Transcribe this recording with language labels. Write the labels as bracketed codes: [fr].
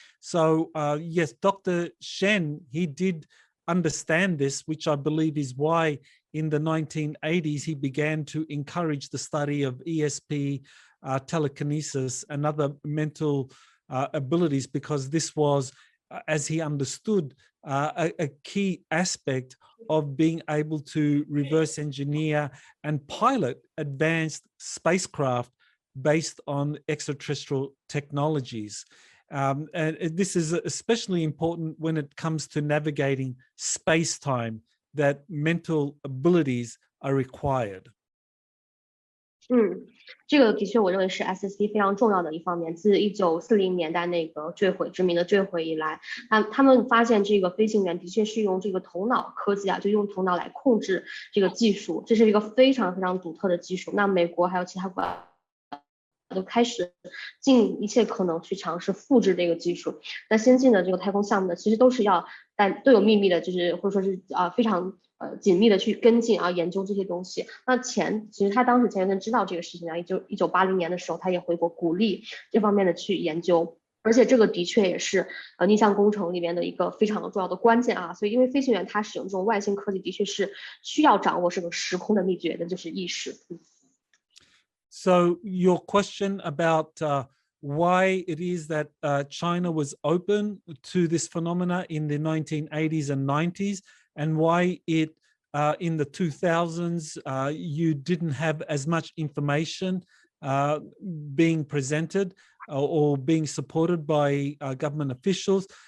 [en] So yes, Dr. Shen, he did understand this, which I believe is why in the 1980s, he began to encourage the study of ESP, telekinesis, and other mental abilities, because this was, as he understood, a key aspect of being able to reverse engineer and pilot advanced spacecraft based on extraterrestrial technologies. And this is especially important when it comes to navigating space-time, that mental abilities are required. [zh] 这个的确我认为是 SSP 非常重要的一方面。自1940年代那个知名的坠毁以来，他们发现这个飞行员的确是用这个头脑科技就用头脑来控制这个技术，这是一个非常非常独特的技术。那美国还有其他国家都开始尽一切可能去尝试复制这个技术。那先进的这个太空项目呢，其实都是要但都有秘密的，就是或者说是非常紧密的去跟进研究这些东西。那其实他当时钱学森知道这个事情1980年的时候，他也回国鼓励这方面的去研究。而且这个的确也是逆向工程里面的一个非常重要的关键所以因为飞行员他使用这种外星科技的确是需要掌握这个时空的秘诀的，就是意识。 [en] So your question about why it is that China was open to this phenomena in the 1980s and 90s, and why it in the 2000s you didn't have as much information being presented or being supported by government officials.